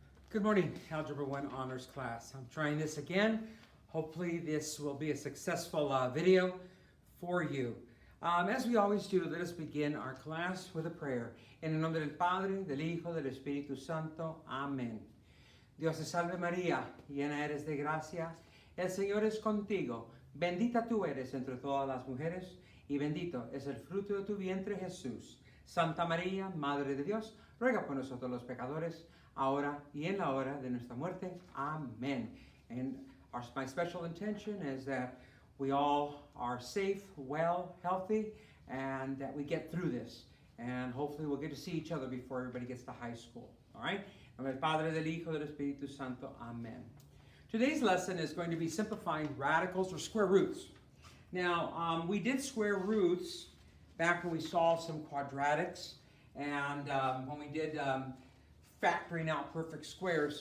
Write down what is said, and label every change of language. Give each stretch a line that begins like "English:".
English: Good morning, Algebra I Honors class. I'm trying this again. Hopefully this will be a successful video for you. As we always do, let us begin our class with a prayer.
Spanish: En el nombre del Padre, del Hijo, del Espíritu Santo. Amén. Dios te salve María, llena eres de gracia. El Señor es contigo. Bendita tú eres entre todas las mujeres y bendito es el fruto de tu vientre Jesús. Santa María, Madre de Dios, ruega por nosotros los pecadores, ahora y en la hora de nuestra muerte. Amen.
English: And my special intention is that we all are safe, well, healthy, and that we get through this. And hopefully we'll get to see each other before everybody gets to high school. All right?
Spanish: En el Padre, del Hijo, del Espíritu Santo.
English: Amen. Today's lesson is going to be simplifying radicals or square roots. Now, we did square roots back when we solved some quadratics and when we did factoring out perfect squares.